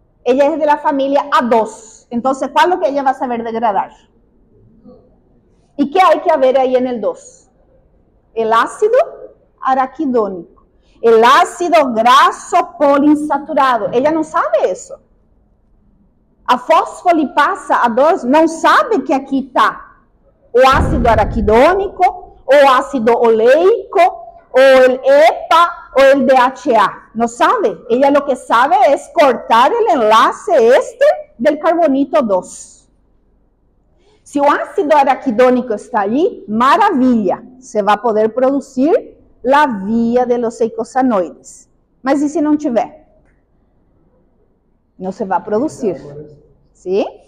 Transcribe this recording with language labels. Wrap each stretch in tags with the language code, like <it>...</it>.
<es>Ella es de la familia A2. Entonces, ¿cuál es lo que ella va a saber degradar? ¿Y qué hay que haber ahí en el 2? El ácido araquidónico. El ácido graso poliinsaturado. Ella no sabe eso.</es> <pt>A fosfolipasa A2 não sabe que aqui está o ácido araquidônico, o ácido oleico, o el EPA, o el DHA.</pt> <es>No sabe. Ella lo que sabe es cortar el enlace éster del carbonito 2. Si o ácido araquidónico está allí, maravilla. Se va a poder producir la vía de los eicosanoides.</es> <pt>Mas e se não tiver? Não se vai produzir. ¿Sí?</pt>